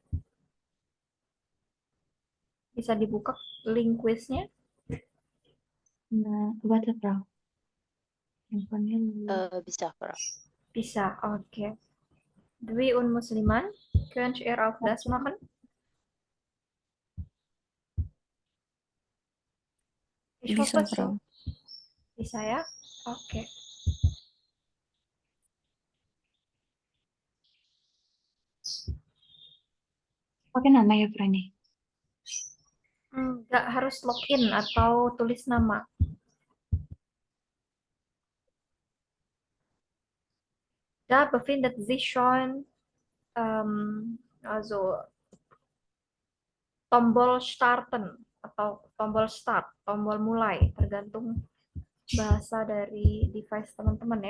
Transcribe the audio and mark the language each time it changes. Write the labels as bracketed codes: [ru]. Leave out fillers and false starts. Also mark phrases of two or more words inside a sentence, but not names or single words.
[id] Bisa dibuka link quiznya? Nah, [de] warte, Frau. [id] Handphonenya dulu. bisa, Frau. Bisa, oke. [de] Dwi und Musliman, könnt ihr auch das machen? Ich [id] Bisa, [de] hoffe [id] Frau. [de] so. [id] Bisa ya? Oke. Pakai nama ya, Frau nih. Nggak harus login atau tulis nama. [de] Da befindet sich schon also [id] tombol starten atau tombol start, tombol mulai, tergantung bahasa dari device teman-teman ya.